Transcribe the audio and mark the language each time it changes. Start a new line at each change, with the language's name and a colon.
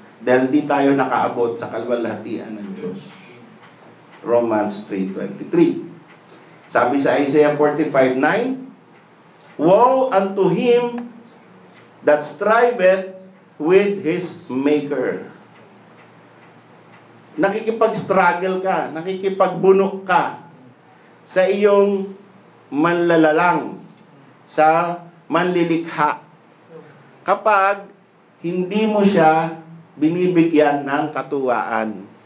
Filipino: Dahil di tayo nakaabot sa kalwalhatian ng Diyos.
English: Romans 3:23.
Filipino: Sabi sa
English: Isaiah 45:9, woe unto him that striveth with his maker.
Filipino: Nakikipag-struggle ka, nakikipagbunok ka sa iyong manlalalang, sa manlilikha. Kapag hindi mo siya binibigyan ng katuwaan.